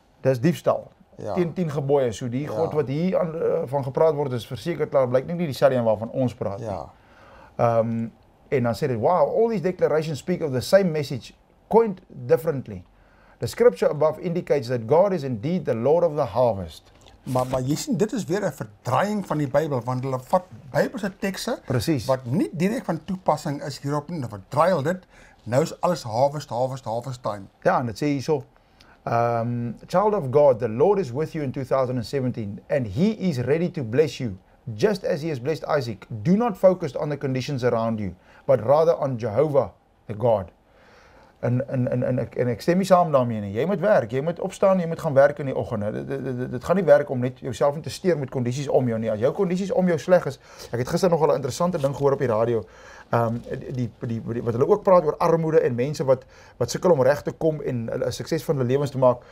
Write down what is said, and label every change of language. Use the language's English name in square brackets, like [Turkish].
[Afrikaans] Dis diefstal. 10 gebooie, so die God wat hier van gepraat word is verseker klaar, blyk nie dieselfde een waarvan ons praat nie. En dan sê dit, [English] wow, all these declarations speak of the same message, coined differently. The scripture above indicates that God is indeed the Lord of the harvest. [Afrikaans] Maar jy sien, dit is weer 'n verdraaiing van die Bybel, want hulle vat Bybelse tekste wat nie direk van toepassing is hierop nie, dan verdraai hulle dit. Nou is alles [English] harvest time. [Afrikaans] Ja, en dit sê hierso, [English] child of God, the Lord is with you in 2017 and he is ready to bless you just as he has blessed Isaac. Do not focus on the conditions around you, but rather on Jehovah, the God. [Afrikaans] En ek stem nie saam daarmee nie. Jy moet werk, jy moet opstaan, jy moet gaan werk in die oggende. Dit gaan nie werk om net jouself in te steur met kondisies om jou nie. As jou kondisies om jou sleg is, ek het gister nog 'n interessante ding gehoor op die radio. Wat hulle ook praat oor armoede en mense wat sukkel om reg te kom en 'n sukses van hulle lewens te maak.